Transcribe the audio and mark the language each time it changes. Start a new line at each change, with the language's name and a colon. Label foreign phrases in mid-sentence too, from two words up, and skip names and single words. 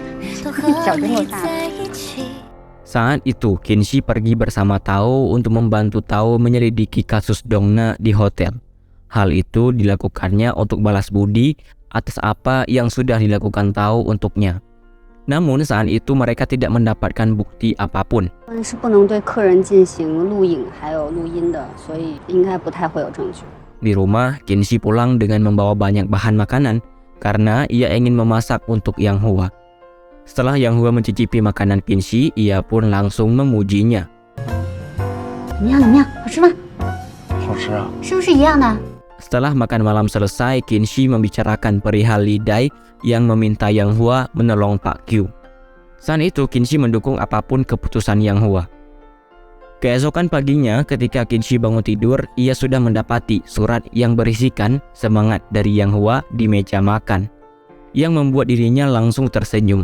Indonesian: Saat itu Qinshi pergi bersama Tao untuk membantu Tao menyelidiki kasus Dongna di hotel. Hal itu dilakukannya untuk balas budi atas apa yang sudah dilakukan Tao untuknya. Namun saat itu mereka tidak mendapatkan bukti apapun.
Chinese: 是不能对客人进行录影还有录音的，所以应该不太会有证据。
Indonesian: Di rumah, Qinshi pulang dengan membawa banyak bahan makanan karena ia ingin memasak untuk Yang Hua. Setelah Yang Hua mencicipi makanan Qinshi, ia pun langsung memujinya.
Chinese: 怎么样？怎么样？好吃吗？好吃啊！是不是一样的？
Indonesian: Setelah makan malam selesai, Qinshi membicarakan perihal Li Dai yang meminta Yang Hua menolong Pak Qiu. Saat itu Qinshi mendukung apapun keputusan Yang Hua. Keesokan paginya ketika Qinshi bangun tidur, ia sudah mendapati surat yang berisikan semangat dari Yang Hua di meja makan, yang membuat dirinya langsung tersenyum.